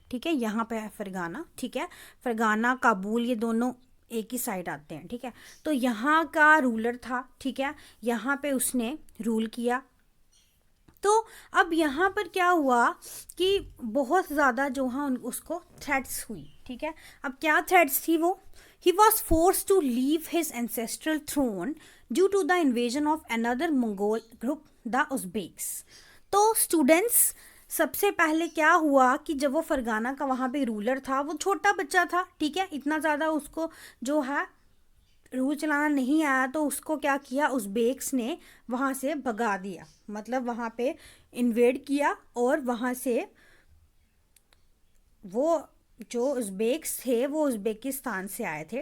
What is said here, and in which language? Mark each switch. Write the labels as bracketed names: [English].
[Hindi] ठीक है, यहाँ पे है फरगाना. ठीक है, फरगाना काबुल ये दोनों एक ही साइड आते हैं. ठीक है, तो यहाँ का रूलर था. ठीक है, यहाँ पे उसने रूल किया. तो अब यहाँ पर क्या हुआ कि बहुत ज़्यादा जो है उसको थ्रेट्स हुई. ठीक है, अब क्या थ्रेट्स थी वो, [English] he was forced to leave his ancestral throne due to the invasion of another Mongol group, the Uzbeks. [Hindi] तो स्टूडेंट्स, सबसे पहले क्या हुआ कि जब वो फरगाना का वहाँ पे रूलर था, वो छोटा बच्चा था. ठीक है, इतना ज़्यादा उसको जो है रूल चलाना नहीं आया, तो उसको क्या किया, उज़्बेक्स ने वहाँ से भगा दिया. मतलब वहाँ पे इन्वेड किया और वहाँ से वो जो उज़्बेक्स थे वो उज़्बेकिस्तान से आए थे.